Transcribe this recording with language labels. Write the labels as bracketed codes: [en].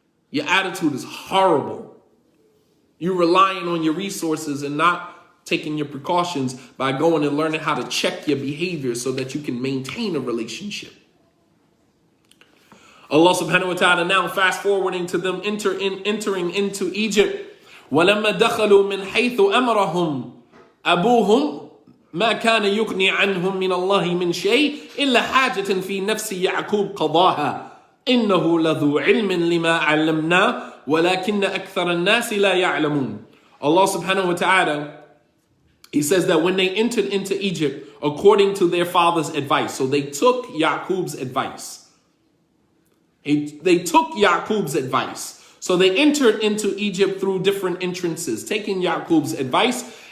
[en] Your attitude is horrible. You're relying on your resources and not taking your precautions by going and learning how to check your behavior so that you can maintain a relationship. Allah subhanahu wa ta'ala now fast forwarding to them entering into Egypt. [ar] وَلَمَّا دَخَلُوا مِنْ حَيْثُ أَمَرَهُمْ أَبُوهُمْ ما كان يغني عنهم من الله من شيء إلا حاجة في نفس يعقوب قضاها إنه لذو علم لما علمنا ولكن أكثر الناس لا يعلمون. [en] Allah subhanahu wa ta'ala, he says that when they entered into Egypt according to their father's advice, so they took Yaqub's advice. They took Yaqub's advice. So they entered into Egypt through different entrances, taking Yaqub's advice.